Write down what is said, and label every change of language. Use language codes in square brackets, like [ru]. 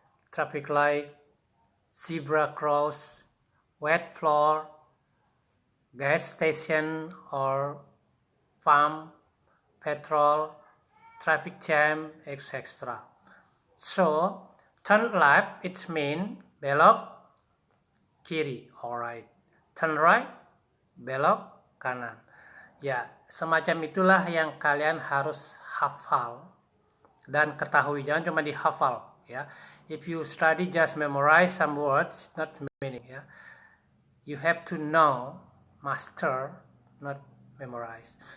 [en] Traffic light, zebra cross, wet floor, gas station or farm, petrol, traffic jam, etc. So, turn left, it means [id] belok kiri, [en] alright. Turn right, [id] belok kanan. Ya, semacam itulah yang kalian harus hafal dan ketahui. Jangan cuma dihafal, ya. [en] If you study just memorize some words, not meaning, ya. You have to know, master, not memorize.